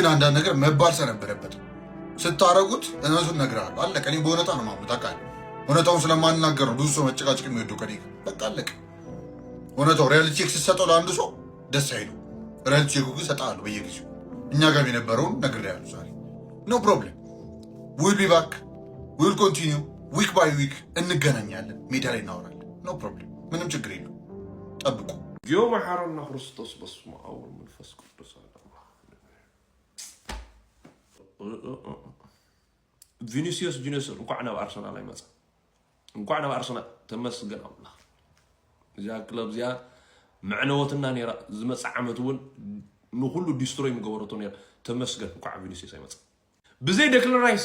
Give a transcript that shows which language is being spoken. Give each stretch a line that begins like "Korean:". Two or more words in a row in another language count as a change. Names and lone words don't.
Amharic: አንዳንድ ነገር መባል ስለነበረበት ስታረጉት እነሱን እነግርሃለሁ። አለቀ። እኔ በእውነታ ነው የማምኑት። አውቃለሁ። እውነታውን ስለማንናገር ነው ብዙ ሰው መጨቃጨቅ የሚወደው ከኔ ጋር። በቃ አለቀ። እውነታው
English: reality check
Amharic: ስትሰጠው ለአንዱ ሰው ደስ አይሉ።
English: reality check
Amharic: ግን እሰጥሃለሁ በየጊዜው። እኛ ጋር የነበረውን ነግሬሃለሁ ዛሬ።
English: no problem። will be back will continue week by week
Amharic: እንገናኛለን። ሜዳ ላይ እናወራለን።
English: no problem።
Amharic: ምንም ችግር የለው። ጠብቁ።
Geez: ዮ መሐረና ክርስቶስ በስመ አብ ወመንፈስ ቅዱስ።
Tigrinya: ቪኒሲየስ ጁኒየር እንኳዕ ናብ አርሰናል አይመጽ እንኳዕ ናብ አርሰናል ተመስገን አምላኽ። እዚያ ክለብ እዚያ መዕነወትና ነራ ዝመጽእ ዓመት እውን ንኩሉ ዲስትሮይ ምገበረቶ ነራ። ተመስገን እንኳዕ ቪኒሲየስ አይመጽ። ብዘይ ዴክላን ራይስ፣